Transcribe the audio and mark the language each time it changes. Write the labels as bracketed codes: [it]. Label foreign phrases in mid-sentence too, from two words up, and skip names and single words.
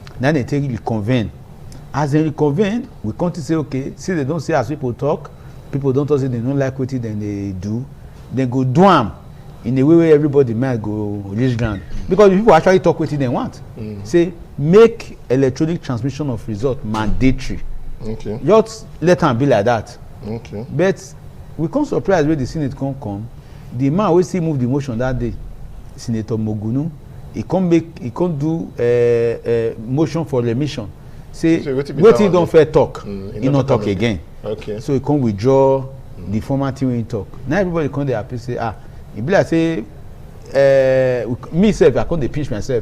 [pcm] Then they take the convene. As they reconvene, we come to say, okay, see they don't say as people talk, people don't say they don't like wetin then they do, then go do am in a way where everybody might go reach ground. Because people actually talk wetin they want. Say make electronic transmission of result mandatory. Okay. Just let am be like that. Okay. But we come surprise when the Senate come. The man wey still move the motion that day, Senator Mogunu, he come do motion for remission. Say wetin don fair talk, he not talk again. Okay. So he come withdraw the former thing wey he talk. Now everybody come dey happy say e be like say me sef I come dey pinch myself.